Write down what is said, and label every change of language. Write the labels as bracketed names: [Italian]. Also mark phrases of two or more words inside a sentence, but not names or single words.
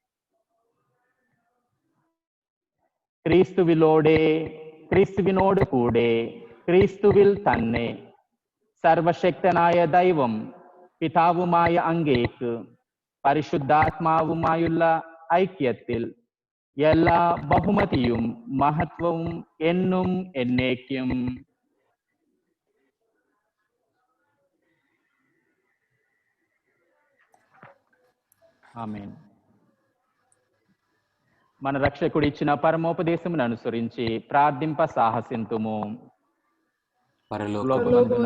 [Malayalam] ക്രിസ്തുവിനോട് കൂടെ ക്രിസ്തുവിൽ തന്നെ സർവശക്തനായ ദൈവം പിതാവുമായ അങ്ങേക്ക് പരിശുദ്ധാത്മാവുമായുള്ള ഐക്യത്തിൽ എല്ലാ ബഹുമതിയും മഹത്വവും എന്നും എന്നേക്കും. [Telugu] ఆమేన్. మన రక్షకుడు ఇచ్చిన పరమోపదేశమును అనుసరించి ప్రార్థింప సాహసింతుము. పరలోకమందున్న